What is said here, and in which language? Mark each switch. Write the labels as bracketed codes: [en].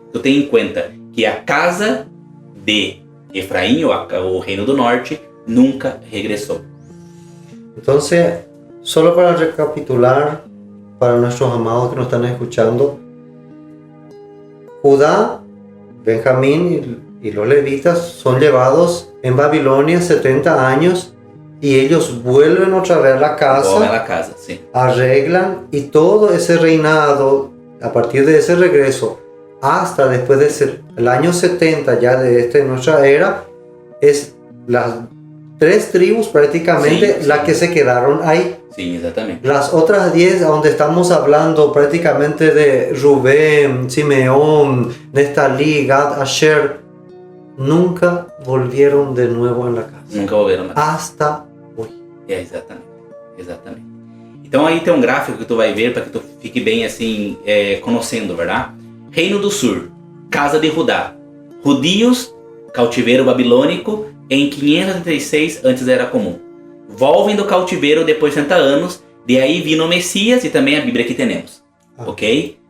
[pt] Tu tenha em conta que a casa de Efraim, o reino do norte, nunca regressou. [es] Então, solo para recapitular, para nuestros amados que nos están escuchando, Judá, Benjamín y los levitas son llevados en Babilonia 70 años y ellos vuelven otra vez a la casa, sí. Arreglan, y todo ese reinado, a partir de ese regreso hasta después del año 70 ya de nuestra era, es las 3 tribus prácticamente sí, las sí. que se quedaron ahí. Sí, exactamente. Las otras 10, donde estamos hablando prácticamente de Rubén, Simeón, Neftalí, Gad, Asher, nunca volvieron de nuevo en la casa. [pt] Nunca volveram mais. [es] Hasta hoy. [pt] Exatamente. Então aí tem um gráfico que tu vai ver para que tu fique bem assim, conhecendo, verdade? Reino do Sul, casa de Judá. Judios, cautiveiro babilônico, em 536 antes da Era Comum. Volvem do cativeiro depois de 60 anos, de aí vino o Messias e também a Bíblia que temos, ok?